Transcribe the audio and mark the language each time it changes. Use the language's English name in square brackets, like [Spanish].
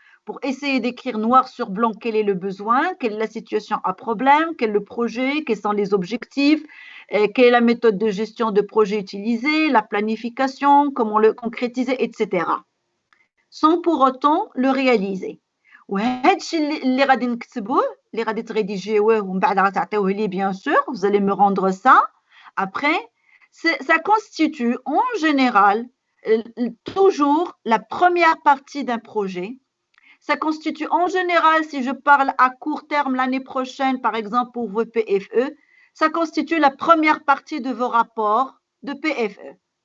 [French] Pour essayer d'écrire noir sur blanc quel est le besoin, quelle est la situation à problème, quel est le projet, quels sont les objectifs, quelle est la méthode de gestion de projet utilisée, la planification, comment le concrétiser, etc. Sans pour autant le réaliser. [Arabic] اللي غادي نكتبوه اللي غادي تريديجيوه ومن بعد غتعطيوه لي [French] bien sûr, vous allez me rendre ça après. Ça constitue en général toujours la première partie d'un projet. Ça constitue en général, si je parle à court terme l'année prochaine, par exemple pour vos PFE, ça constitue la première partie de vos rapports de PFE.